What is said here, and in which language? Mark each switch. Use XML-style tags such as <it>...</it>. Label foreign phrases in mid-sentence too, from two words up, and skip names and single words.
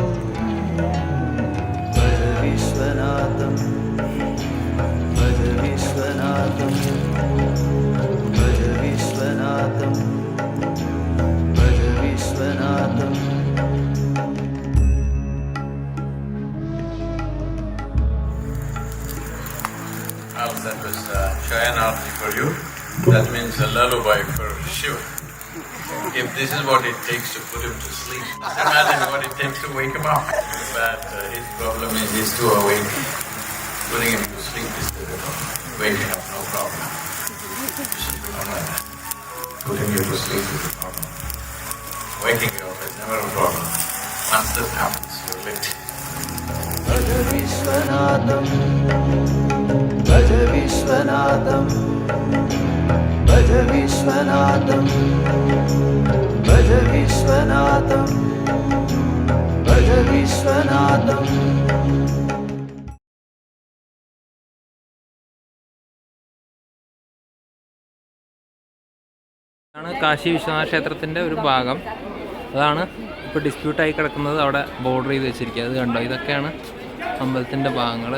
<sa>भज विश्वनाथम् भज विश्वनाथम् भज विश्वनाथम् भज विश्वनाथम्।</sa> <en>Well, that was Shayanarthi for you. That means a lullaby for Shiva. If this is what it takes to put him to sleep, imagine what it takes to wake him up. But his problem is he's too awake. Putting him to sleep is difficult. Waking up, no problem. Not like that. Putting you to sleep is a problem. Waking you up is never a problem. Once this happens, you're lit.</en> <sa>भज विश्वनाथम् भज विश्वनाथम् भज विश्वनाथम् भज विश्वनाथम् भज विश्वनाथम्।</sa> <ml>ആണ് കാശി വിശ്വനാഥ ക്ഷേത്രത്തിൻ്റെ ഒരു ഭാഗം. അതാണ് ഇപ്പോൾ ഡിസ്പ്യൂട്ടായി കിടക്കുന്നത്. അവിടെ ബോർഡർ ചെയ്ത് വെച്ചിരിക്കുക. അത് കണ്ടോ? ഇതൊക്കെയാണ് അമ്പലത്തിൻ്റെ ഭാഗങ്ങൾ.</ml>